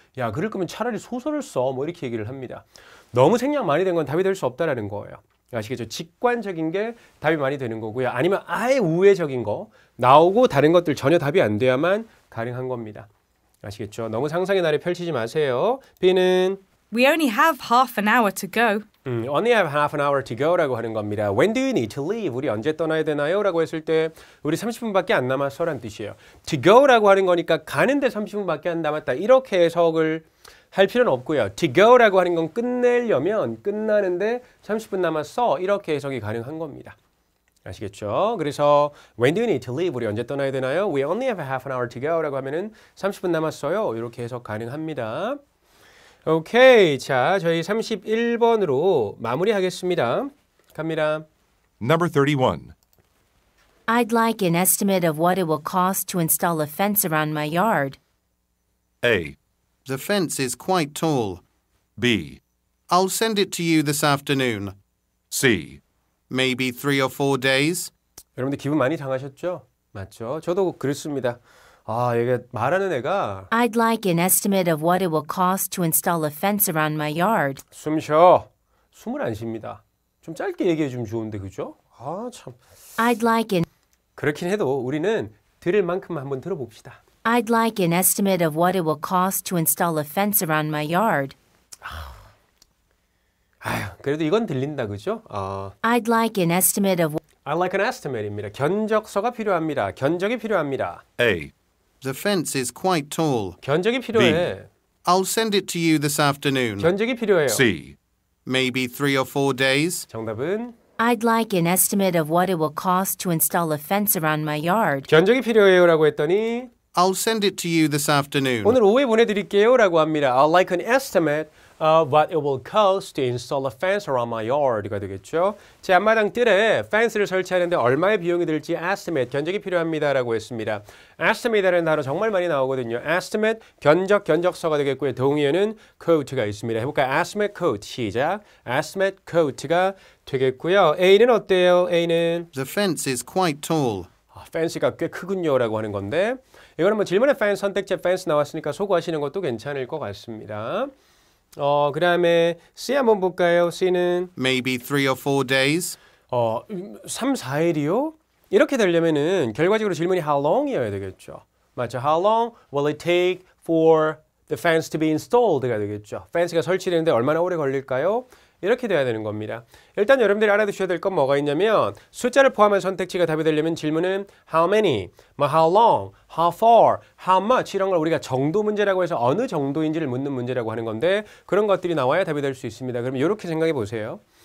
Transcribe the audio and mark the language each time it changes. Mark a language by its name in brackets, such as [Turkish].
[Korean] 야, 그럴 거면 차라리 소설을 써. 이렇게 얘기를 합니다. 너무 생략 많이 된 건 답이 될 수 없다라는 거예요. 아시겠죠? 직관적인 게 답이 많이 되는 거고요. 아니면 아예 우회적인 거 나오고 다른 것들 전혀 답이 안 돼야만 가능한 겁니다. 아시겠죠? 너무 상상의 나래 펼치지 마세요. B는 [English] We only have half an hour to go. Only have half an hour to go [Korean] 라고 하는 겁니다. [English] When do you need to leave? [Korean] 우리 언제 떠나야 되나요? 라고 했을 때 우리 30분밖에 안 남았어 라는 뜻이에요. [English] To go [Korean] 라고 하는 거니까 가는데 30분밖에 안 남았다. 이렇게 해석을 할 필요는 없고요. [English] To go [Korean] 라고 하는 건 끝내려면 끝나는데 30분 남았어. 이렇게 해석이 가능한 겁니다. 아시겠죠? 그래서 [English] When do you need to leave? [Korean] 우리 언제 떠나야 되나요? [English] We only have half an hour to go [Korean] 라고 하면은 30분 남았어요. 이렇게 해석 가능합니다. 오케이. 자, 저희 31번으로 마무리하겠습니다. 갑니다. [English] Number 31. I'd like an estimate of what it will cost to install a fence around my yard. A. The fence is quite tall. B. I'll send it to you this afternoon. C. Maybe 3 or 4 days. [Korean] 여러분들 기분 많이 상하셨죠? 맞죠? 저도 그랬습니다. 아, 얘가 말하는 애가 [English] I'd like an estimate of what it will cost to install a fence around my yard. [Korean] 숨 쉬어. 숨을 안 쉽니다. 좀 짧게 얘기해 주면 좋은데 그죠? 아, 참. [English] I'd like an [Korean] 그렇긴 해도 우리는 들을 만큼만 한번 들어봅시다. [English] I'd like an estimate of what it will cost to install a fence around my yard. [Korean] 아휴, 그래도 이건 들린다 그죠? [English] I'd like an estimate of I like an estimate [Korean] 입니다. 견적서가 필요합니다. 견적이 필요합니다. [English] A. The fence is quite tall. [Korean] 견적이 필요해. [English] I'll send it to you this afternoon. [Korean] 견적이 필요해요. [English] C. Maybe 3 or 4 days. [Korean] 정답은 [English] I'd like an estimate of what it will cost to install a fence around my yard. [Korean] 견적이 필요해요라고 했더니 [English] I'll send it to you this afternoon. [Korean] 오늘 오후에 보내드릴게요라고 합니다. [English] I'd like an estimate of what it will cost to install a fence around my yard [Korean] 가 되겠죠. 제 앞마당 뜰에 펜스를 설치하는데 얼마의 비용이 들지 estimate, 견적이 필요합니다라고 했습니다. estimate라는 단어 정말 많이 나오거든요. estimate, 견적, 견적서가 되겠고요. 동의어는 quote가 있습니다. 해볼까요? estimate quote, 시작. estimate quote가 되겠고요. A는 어때요? A는 [English] The fence is quite tall. [Korean] 펜스가 꽤 크군요라고 하는 건데 이거는 뭐 질문에 펜스, 선택제 펜스 나왔으니까 소구하시는 것도 괜찮을 것 같습니다. 그 다음에 C 한번 볼까요? C는 [English] Maybe 3 or 4 days. [Korean] 3, 4일이요? 이렇게 되려면은 결과적으로 질문이 how long이어야 되겠죠. 맞죠? [English] How long will it take for the fence to be installed [Korean] 가 되겠죠. 펜스가 설치되는데 얼마나 오래 걸릴까요? 이렇게 돼야 되는 겁니다. 일단 여러분들이 알아두셔야 될 건 뭐가 있냐면 숫자를 포함한 선택지가 답이 되려면 질문은 how many, 뭐 [English] how long, how far, how much [Korean] 이런 걸 우리가 정도 문제라고 해서 어느 정도인지를 묻는 문제라고 하는 건데 그런 것들이 나와야 답이 될 수 있습니다. 그럼 이렇게 생각해 보세요.